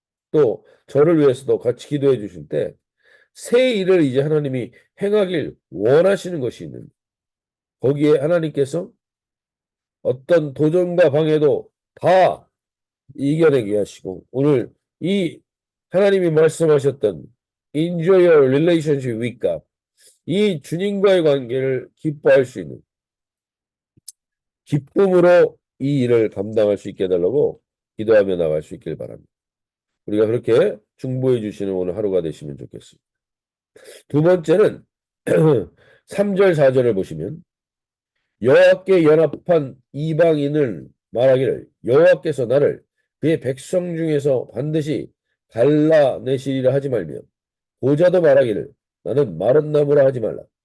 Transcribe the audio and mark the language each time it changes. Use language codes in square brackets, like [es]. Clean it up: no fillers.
[ko] 또 저를 위해서도 같이 기도해 주실 때 새 일을 이제 하나님이 행하길 원하시는 것이 있는데 거기에 하나님께서 어떤 도전과 방해도 다 이겨내게 하시고 오늘 이 하나님이 말씀하셨던 [en] enjoy your relationship with God. [ko] 이 주님과의 관계를 기뻐할 수 있는 기쁨으로 이 일을 감당할 수 있게 해달라고 기도하며 나갈 수 있길 바랍니다. 우리가 그렇게 중보해 주시는 오늘 하루가 되시면 좋겠습니다. 두 번째는 3절 4절을 보시면 여호와께 연합한 이방인을 말하기를 여호와께서 나를 그의 백성 중에서 반드시 갈라내시리라 하지 말며 고자도 말하기를 나는 마른 나무라 하지 말라.